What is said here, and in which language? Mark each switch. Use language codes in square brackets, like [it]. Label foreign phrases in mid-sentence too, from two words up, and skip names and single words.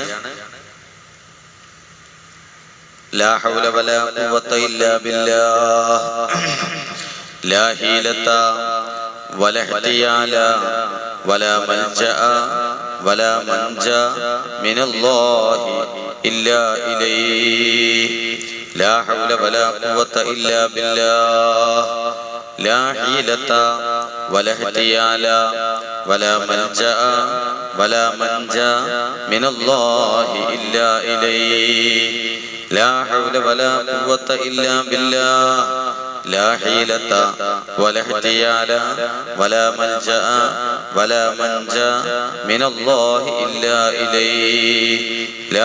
[ar] لا حول ولا قوة إلا بالله لا حيلة ولا احتيال ولا ملجأ ولا منجا من الله إلا إليه لا حول ولا قوة إلا بالله لا حيلة ولا احتيال ولا ملجأ ولا منجا من الله إلا إليه لا حول ولا قوة إلا بالله لا حيلة ولا احتيال ولا ملجأ ولا منجا من الله إلا إليه لا